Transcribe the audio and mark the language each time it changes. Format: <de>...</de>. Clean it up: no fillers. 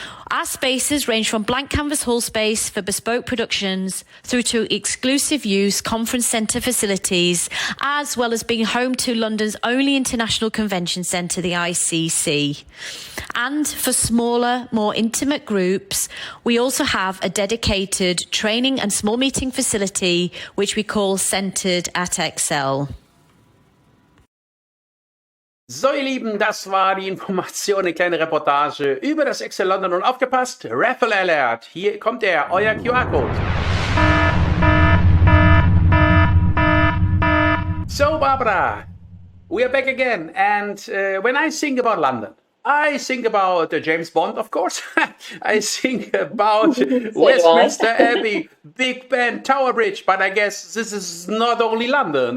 <en>Our spaces range from blank canvas hall space for bespoke productions through to exclusive use conference centre facilities, as well as being home to London's only international convention centre, the ICC. And for smaller, more intimate groups, we also have a dedicated training and small meeting facility, which we call Centred at Excel.</en> <de>So, ihr Lieben, das war die Information, eine kleine Reportage über das Excel London. Und aufgepasst,</de> <en>Raffle Alert,</en> <de>hier kommt er, euer QR-Code.</de> <en>So, Barbara, we are back again. And when I think about London, I think about James Bond, of course. I think about Westminster Abbey, Big Ben, Tower Bridge. But I guess this is not only London.</en>